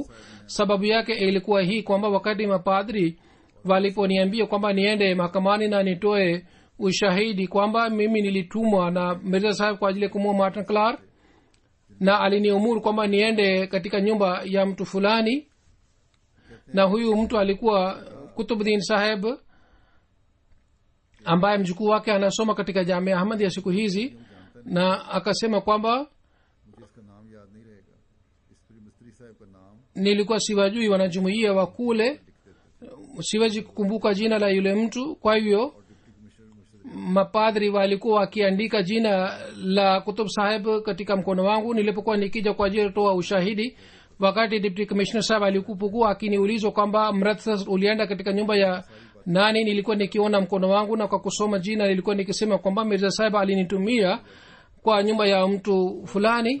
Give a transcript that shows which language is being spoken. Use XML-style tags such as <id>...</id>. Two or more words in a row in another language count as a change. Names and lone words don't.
<sw>sababu yake ilikuwa hii kwamba wakati mapadri waliponiambia kwamba niende mahakamani na nitoe ushahidi kwamba mimi nilitumwa na Mirza Sahib kwa ajili ya kumuua Martin Clark, na aliniamuru kwamba niende katika nyumba ya mtu fulani, na huyu mtu alikuwa Kutubuddin Sahib ambaye mjukuu wake anasoma katika Jamia Ahmad ya siku hizi. na akasema kwamba</sw> <ur>صاحب کا نام</ur> <sw>nilikuwa siwajui wanajumuia wa kule, siwezi kukumbuka jina la yule mtu. kwa hivyo mapadri walikuwa wakiandika jina la kutub saheb katika mkono wangu nilipokuwa nikija kwa ajili ya kutoa ushahidi. wakati</sw> <en>deputy commissioner</en> <sw>saheb alikuwa akiniulizwa kwamba mradha ulienda katika nyumba ya nani, nilikuwa nikiona mkono wangu, na kwa kusoma jina nilikuwa nikisema kwamba Mirza saheb alinitumia kwa nyumba ya mtu fulani.</sw>